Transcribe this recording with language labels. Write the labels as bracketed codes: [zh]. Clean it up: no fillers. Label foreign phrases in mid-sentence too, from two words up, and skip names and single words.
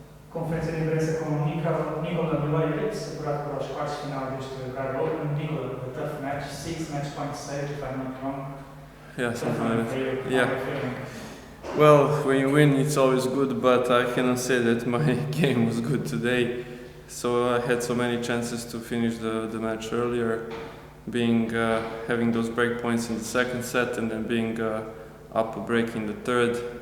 [pt] Conferenza di pressa con Nikola Milojevic, apurato para os quartos de final deste Braga Open. [en] Nikola, a tough match, 6 match points saved, if I'm not wrong. Yeah, something like that. Yeah. Well, when you win, it's always good, but I cannot say that my game was good today. So I had so many chances to finish the match earlier, having those break points in the second set and then being up a break in the third.